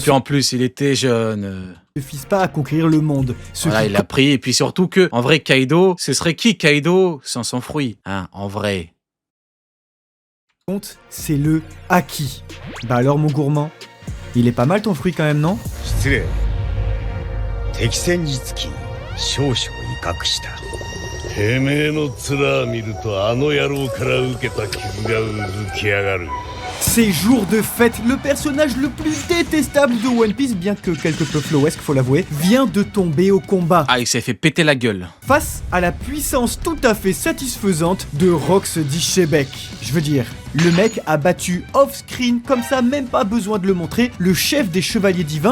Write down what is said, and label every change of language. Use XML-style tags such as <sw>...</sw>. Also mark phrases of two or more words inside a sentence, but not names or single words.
<fr>Et puis en plus, il était jeune. suffisent pas à conquérir le monde. Ce Voilà, qui il a pris. Et puis surtout que, en vrai, Kaido, ce serait qui Kaido sans son fruit? Hein, en vrai. compte, c'est le haki. Bah alors mon gourmand, il est pas mal ton fruit quand même, non?</fr> <ja>失礼敵戦につき少々威嚇したてめえの面見るとあの野郎から受けた傷がうずきやがる</ja> <fr>C'est jour de fête, le personnage le plus détestable de One Piece, bien que quelque peu flowesque, faut l'avouer, vient de tomber au combat. Ah, il s'est fait péter la gueule. Face à la puissance tout à fait satisfaisante de Rox Dishebek. Je veux dire, le mec a battu off-screen, comme ça, même pas besoin de le montrer, le chef des chevaliers divins,</fr>